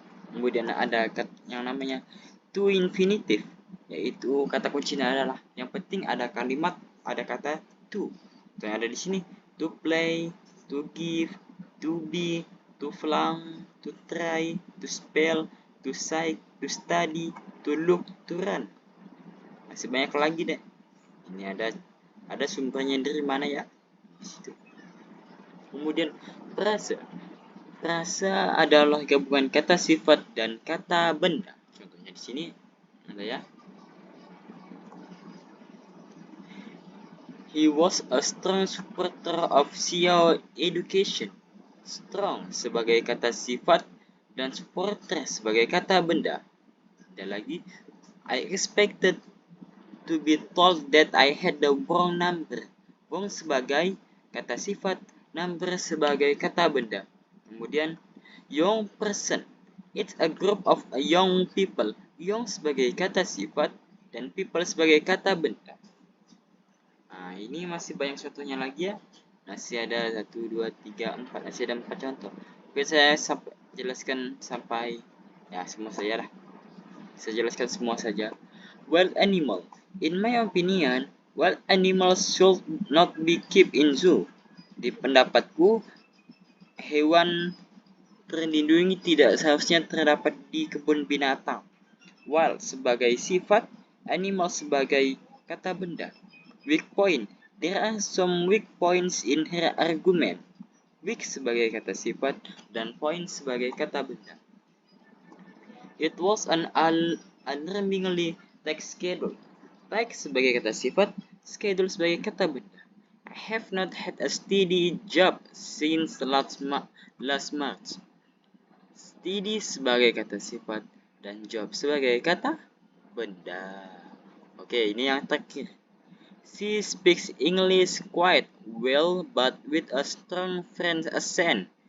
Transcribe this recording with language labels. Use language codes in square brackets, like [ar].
[id] Kemudian ada yang namanya to infinitive, yaitu kata kuncinya adalah yang penting ada kalimat, ada kata to. Yang ada di sini to play, to give, to be, to flung, to try, to spell, to cite, to study, to look, to run. Masih banyak lagi deh. Ini ada sumbernya dari mana ya? Di situ. Kemudian frasa. Frasa adalah gabungan kata sifat dan kata benda. Contohnya di sini ada ya. [en] He was a strong supporter of Xiao education. [id] Strong sebagai kata sifat dan supporter sebagai kata benda. Ada lagi, [en] I expected to be told that I had the wrong number. [id] Wrong sebagai kata sifat, number sebagai kata benda. [en] Kemudian young person, it's a group of young people. Young [id] sebagai kata sifat, dan people sebagai kata benda. Nah, ini masih banyak contohnya lagi ya. Masih ada 1, 2, 3, 4. Masih ada 4 contoh. Oke, saya jelaskan sampai ya semua saja lah. Saya jelaskan semua saja. Wild animal. [en] In my opinion, wild animals should not be kept in zoo. [id] Di pendapatku, hewan terlindungi tidak seharusnya terdapat di kebun binatang. Wild sebagai sifat, animal sebagai kata benda. Weak point. [en] There are some weak points in her argument. [id] Weak sebagai kata sifat dan point sebagai kata benda. [en] It was an alarmingly tight schedule. [id] Tight sebagai kata sifat, schedule sebagai kata benda. [en] I have not had a steady job since last March. [id] Steady sebagai kata sifat dan job sebagai kata benda. Oke, ini yang terakhir. [en] She speaks English quite well, but with a strong French accent.